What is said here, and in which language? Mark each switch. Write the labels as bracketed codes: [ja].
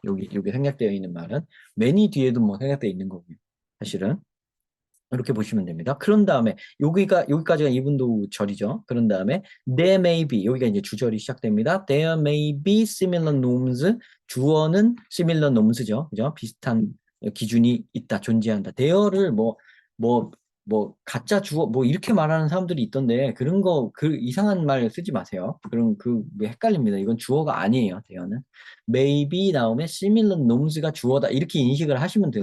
[ko] 요게 생략되어 있는 말은 many 뒤에도 뭐 생략되어 있는 거고요. 사실은. 이렇게 보시면 됩니다. 그런 다음에 여기까지가 이분도 절이죠. 그런 다음에 there may be 여기가 이제 주절이 시작됩니다. [en] There may be similar norms. [ko] 주어는 similar norms죠. 그죠? 비슷한 기준이 있다, 존재한다. there를 뭐 가짜 주어 뭐 이렇게 말하는 사람들이 있던데 그런 거 그 이상한 말 쓰지 마세요. 그럼 헷갈립니다. 이건 주어가 아니에요. there는 maybe 다음에 similar norms가 주어다 이렇게 인식을 하시면 돼요.